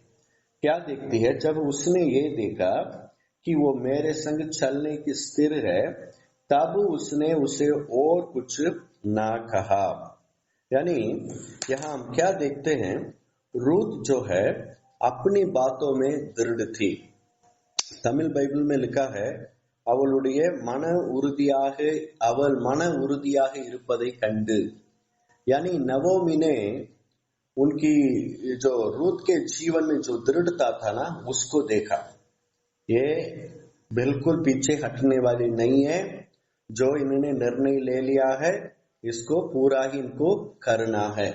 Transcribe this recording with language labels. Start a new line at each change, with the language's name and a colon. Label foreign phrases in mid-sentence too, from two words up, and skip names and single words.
Hindi: क्या देखती है, जब उसने ये देखा कि वो मेरे संग चलने की स्थिर है, तब उसने उसे और कुछ ना कहा। यानी यहां हम क्या देखते हैं, रूत जो है अपनी बातों में दृढ़ थी। तमिल बाइबल में लिखा है,
Tamil: அவளுடைய அவள் மன உறுதியாக இருப்பதை கண்டு।
Hindi: यानी नवोमी ने उनकी जो रूत के जीवन में जो दृढ़ता था ना, उसको देखा। ये बिल्कुल पीछे हटने वाली नहीं है। जो इन्होंने निर्णय ले लिया है इसको पूरा ही इनको करना है।